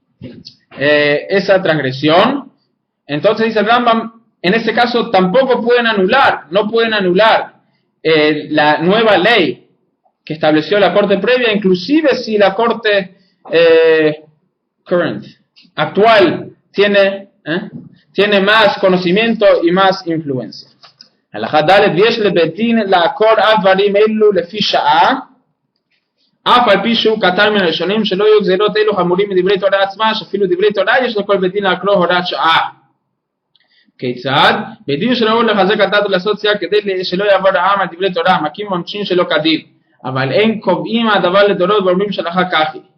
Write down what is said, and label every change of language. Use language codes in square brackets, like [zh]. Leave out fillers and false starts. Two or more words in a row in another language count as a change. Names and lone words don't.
[es] transgresión, entonces dice el Rambam, en este caso tampoco no pueden anular la nueva ley que estableció la corte previa, inclusive si la corte current, actual tiene más conocimiento y más influencia. [he] הלכה ד' ויש לבית דין לעקור אף דברים אלו לפי שעה, אף על פי שהוא קטן מן הראשונים, שלא יהיו גזירות אלו חמורים מדברי תורה עצמה, שאפילו דברי תורה יש לכל בית דין לעקרו הוראת שעה. כיצד? בית דין שראו לחזק הדת ולעשות סייג כדי שלא יעבור העם על דברי תורה, מכים ועונשין שלא כדין, אבל אין קובעים הדבר לדורות ואומרים שלאחר כך היא.